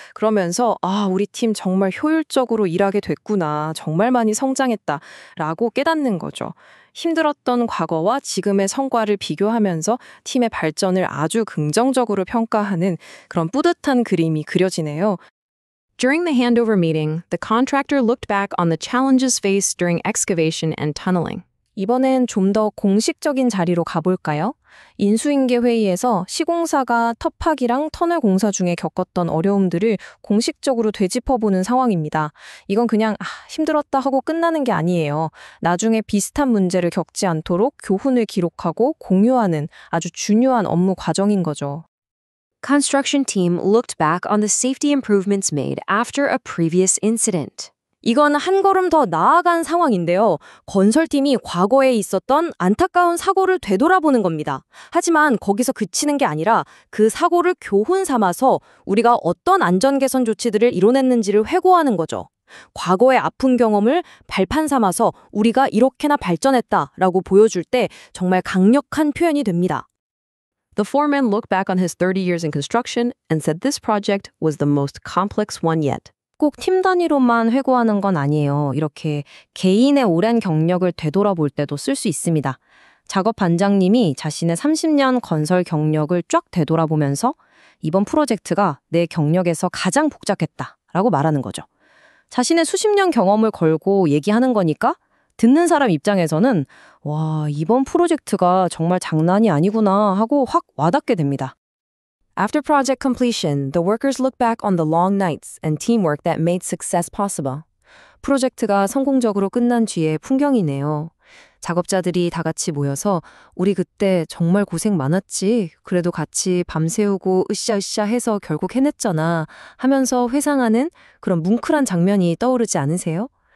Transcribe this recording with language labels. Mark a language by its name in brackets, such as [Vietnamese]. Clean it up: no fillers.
[Korean] 그러면서 우리 팀 정말 효율적으로 일하게 됐구나. 정말 많이 성장했다. 라고 깨닫는 거죠. 힘들었던 과거와 지금의 성과를 비교하면서 팀의 발전을 아주 긍정적으로 평가하는 그런 뿌듯한 그림이 그려지네요. [English] During the handover meeting, the contractor looked back on the challenges faced during excavation and tunneling. [Korean] 이번엔 좀 더 공식적인 자리로 가볼까요? 인수인계 회의에서 시공사가 터파기랑 터널 공사 중에 겪었던 어려움들을 공식적으로 되짚어보는 상황입니다. 이건 그냥 힘들었다 하고 끝나는 게 아니에요. 나중에 비슷한 문제를 겪지 않도록 교훈을 기록하고 공유하는 아주 중요한 업무 과정인 거죠. [English] Construction team looked back on the safety improvements made after a previous incident. [Korean] 이건 한 걸음 더 나아간 상황인데요. 건설팀이 과거에 있었던 안타까운 사고를 되돌아보는 겁니다. 하지만 거기서 그치는 게 아니라 그 사고를 교훈 삼아서 우리가 어떤 안전 개선 조치들을 이뤄냈는지를 회고하는 거죠. 과거의 아픈 경험을 발판 삼아서 우리가 이렇게나 발전했다라고 보여줄 때 정말 강력한 표현이 됩니다. [English] The foreman looked back on his 30 years in construction and said this project was the most complex one yet. [Korean] 꼭 팀 단위로만 회고하는 건 아니에요. 이렇게 개인의 오랜 경력을 되돌아볼 때도 쓸 수 있습니다. 작업 반장님이 자신의 30년 건설 경력을 쫙 되돌아보면서 이번 프로젝트가 내 경력에서 가장 복잡했다라고 말하는 거죠. 자신의 수십 년 경험을 걸고 얘기하는 거니까 듣는 사람 입장에서는 와, 이번 프로젝트가 정말 장난이 아니구나 하고 확 와닿게 됩니다. [English] After project completion, the workers look back on the long nights and teamwork that made success possible. [Korean] 프로젝트가 성공적으로 끝난 뒤의 풍경이네요. 작업자들이 다 같이 모여서 우리 그때 정말 고생 많았지. 그래도 같이 밤새우고 으쌰으쌰 해서 결국 해냈잖아. 하면서 회상하는 그런 뭉클한 장면이 떠오르지 않으세요?